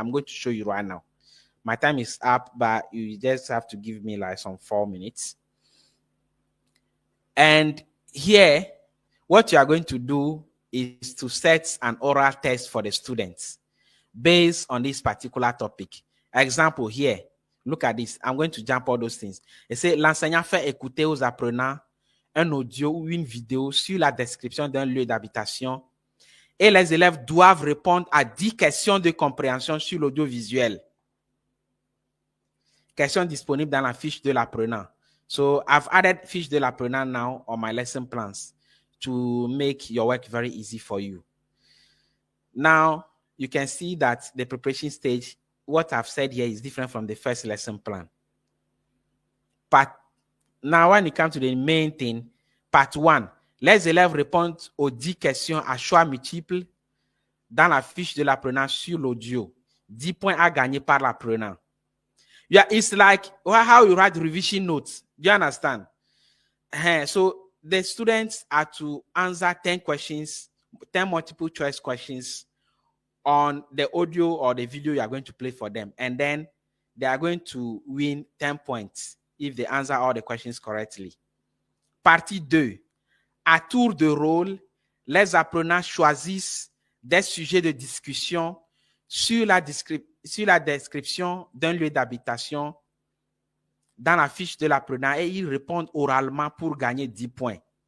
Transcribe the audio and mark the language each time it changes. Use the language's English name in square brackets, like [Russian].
[English] I'm going to show you right now. My time is up, but you just have to give me like some 4 minutes. And here, what you are going to do is to set an oral test for the students based on this particular topic. Example here, look at this. I'm going to jump all those things. It says, [French] l'enseignant fait écouter aux apprenants un audio ou une vidéo sur la description d'un lieu d'habitation et les élèves doivent répondre à 10 questions de compréhension sur l'audiovisuel. Questions disponibles dans la fiche de l'apprenant. [English] So I've added [French] fiche de l'apprenant [English] now on my lesson plans to make your work very easy for you. Now, you can see that the preparation stage, what I've said here is different from the first lesson plan. But now, when it comes to the main thing, part 1, [French] les élèves répondent aux 10 questions à choix multiples dans la fiche de l'apprenant sur l'audio. 10 points à gagner par l'apprenant. [English] Yeah, it's like how you write revision notes. Do you understand? So the students are to answer 10 questions, 10 multiple choice questions on the audio or the video you are going to play for them. And then they are going to win 10 points if they answer all the questions correctly. [French] Partie 2. À tour de rôle, les apprenants choisissent des sujets de discussion sur la description d'un lieu d'habitation dans la fiche de l'apprenant et ils répondent oralement pour gagner 10 points.